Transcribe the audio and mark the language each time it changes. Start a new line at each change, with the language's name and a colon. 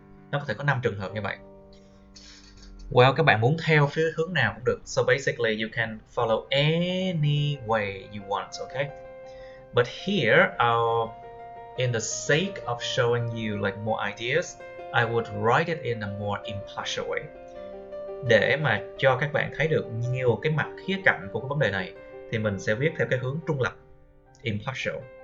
Vietnamese: Nó có thể có 5 trường hợp như vậy. Well, các bạn muốn theo phía hướng nào cũng được.
English: So basically you can follow any way you want, okay? But here, in the sake of showing you like more ideas, I would write it in a more impartial way.
Vietnamese: Để mà cho các bạn thấy được nhiều cái mặt khía cạnh của cái vấn đề này, thì mình sẽ viết theo cái hướng trung lập, impartial.